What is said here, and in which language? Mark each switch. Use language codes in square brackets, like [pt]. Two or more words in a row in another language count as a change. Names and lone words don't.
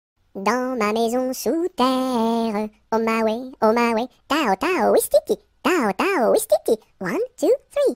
[fr] Dans ma maison sous terre, [en] oh my way, tao tao wistiti, tao tao wistiti, 1, 2, 3.